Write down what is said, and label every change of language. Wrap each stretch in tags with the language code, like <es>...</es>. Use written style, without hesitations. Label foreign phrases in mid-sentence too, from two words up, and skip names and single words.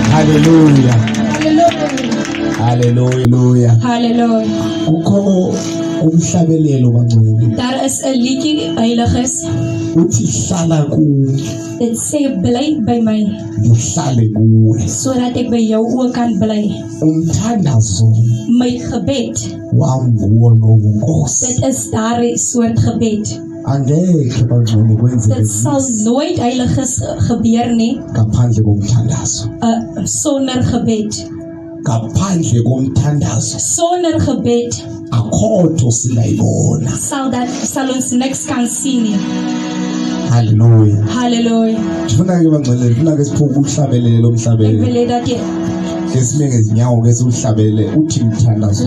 <zu>Hallelujah. Hallelujah. Hallelujah. Hallelujah. Ukho umhlabelelo bangcwele.</zu> <af>Daar is 'n liedjie heiliges.</af> <zu>Uthi hlala kuwe.</zu> <af>Dit sê bly by my</af> <zu>Ngihlale kuwe.</zu> <af>sodat ek by jou ook kan bly.</af> <zu>Umthandazo</zu> <af>My gebed,</af> <zu>wami nguwo lowo Nkosi.</zu> <af>dit is daardie soort gebed.</af> <zu>Angeke bangcwele kwenzeke</zu> <af>Dit sal nooit heiliges gebeur nie</af> <zu>ngaphandle komthandazo.</zu> <af>sonder gebed.</af> <zu>Ngaphandle komthandazo</zu> <af>Sonder gebed</af> <zu>akhotho singayibona.</zu> <af>sal ons niks kan sien nie.</af> <zu>Hallelujah. Hallelujah. Ngifuna ke bangcwele, ngifuna ke siphuke umhlabelelo</zu> <af>Ek</af> <zu>umhlabelelo.</zu> <af>wil hê dat jy</af> <zu>Ngesime ngezinyawo ke sihlabele uthi umthandazo.</zu>